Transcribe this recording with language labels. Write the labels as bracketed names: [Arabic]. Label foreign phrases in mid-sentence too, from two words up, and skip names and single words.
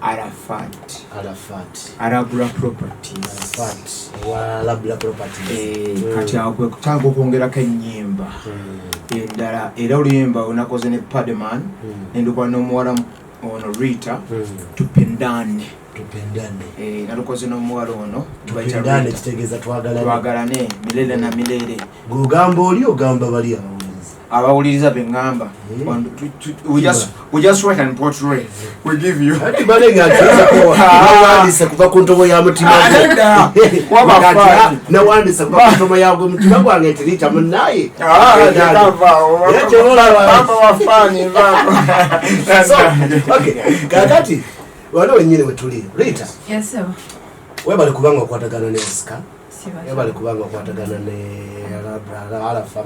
[Ganda] Arabula Properties kati awo kwe kutanga okwongerako ennyimba endala era oluyimba onakoze ne Padman nendukola n'omuwala ono Rita tupendane nalukoze n'omuwala ono tupendane kitegeeza [Swahili] twagalane milele na milele [Ganda] gugamba oli ogamba bali abawuliriza bengamba [English] we just write and portray we give you [Ganda] ati balenga wandisa kuva ku ntobo ya mutima nawandisa kuva ku ntobo ya mutima gwange tirita munaye kakati wano wenyine wetuli Rita webale kubanga okwatagana ne Oscar yabali kubanga okwatagana ne Alafa